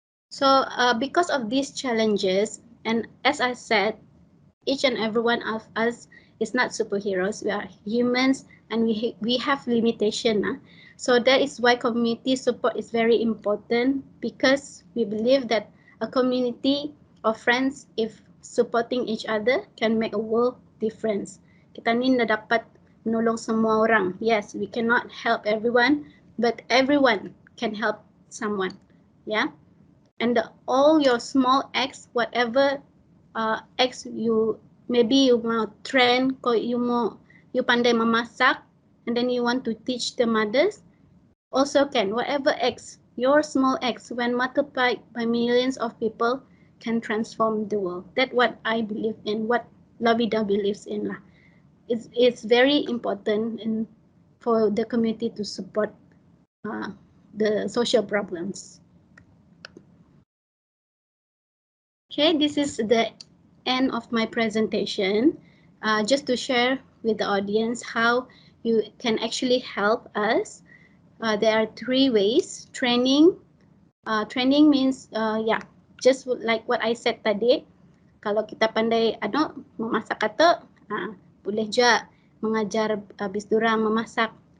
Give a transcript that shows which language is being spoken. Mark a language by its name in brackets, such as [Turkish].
[English] So because of these challenges, and as I said, each and every one of us is not superheroes. We are humans and we have limitation. So that is why community support is very important because we believe that a community of friends, if supporting each other, can make a world difference. [Malay] Kita ni na dapat menolong semua orang. [English] Yes, we cannot help everyone, but everyone can help someone. Yeah, and all your small acts, whatever acts you maybe you mau train, you [Malay] pandai memasak, [English] and then you want to teach the mothers. Also can, whatever acts, your small acts, when multiplied by millions of people, can transform the world. That's what I believe in, what Lavida believes in. It's very important for the community to support the social problems. Okay, this is the end of my presentation. Just to share with the audience how you can actually help us. There are 3 ways. Training means just like what I said tadi. [Malay] Kalau kita pandai memasak atau boleh je mengajar bis dorang memasak.